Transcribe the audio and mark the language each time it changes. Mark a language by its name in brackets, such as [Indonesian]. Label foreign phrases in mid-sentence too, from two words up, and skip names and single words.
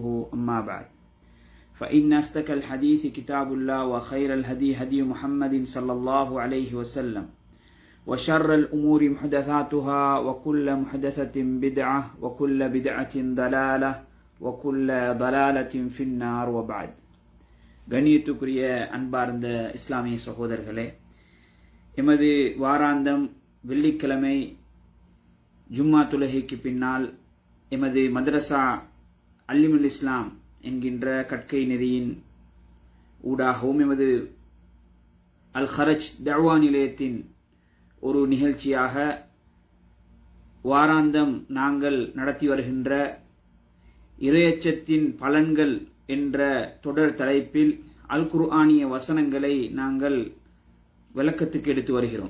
[Arabic] أما بعد، فإن أصدق الحديث كتاب الله وخير الهدي هدي محمد صلى الله عليه وسلم وشر الأمور محدثاتها وكل محدثة بدعة وكل بدعة ضلالة وكل ضلالة في النار. وبعد. [Tamil] கண்ணியத்துக்குரிய அன்பார்ந்த இஸ்லாமிய சகோதரர்களே, எமது வாராந்தம் வெள்ளிக்கிழமை ஜும்மா தொழுகைக்கு பின்னால் எமது மதரசா அல்லிமுல் இஸ்லாம் என்கின்ற கற்கை நெறியின் ஊடாகவும் எமது அல் ஹரஜ் தஅவா நிலையத்தின் ஒரு நிகழ்ச்சியாக வாராந்தம் நாங்கள் நடத்தி வருகின்ற இறையச்சத்தின் பலன்கள் என்ற தொடர் தலைப்பில் அல் குர்ஆனிய வசனங்களை நாங்கள் விளக்கத்துக்கு எடுத்து வருகிறோம்.